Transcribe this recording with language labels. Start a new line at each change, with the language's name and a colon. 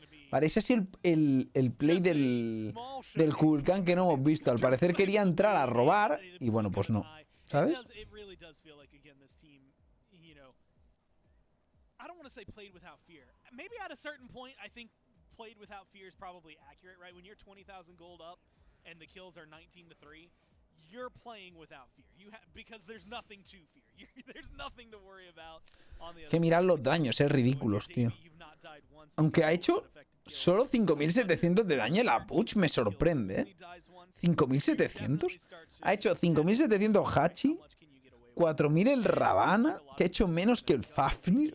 Spanish: Parece así el play del Kulkan que no hemos visto. Al parecer quería entrar a robar y bueno, pues no. ¿sabes?
English: It really does feel like, again, this team, you know, I don't want to say played without fear. Maybe at a certain point, I think played without fear is probably accurate, right? When you're 20,000 gold up and the kills are 19-3, you're playing without fear. Because there's nothing to fear. There's nothing to worry about on the other
Spanish: Que mirar los daños, es ridículos, tío. Aunque ha hecho solo 5.700 de daño, la Puch me sorprende, ¿eh? 5.700. Ha hecho 5.700 Hachi, 4.000 el Ravana, que ha hecho menos que el Fafnir.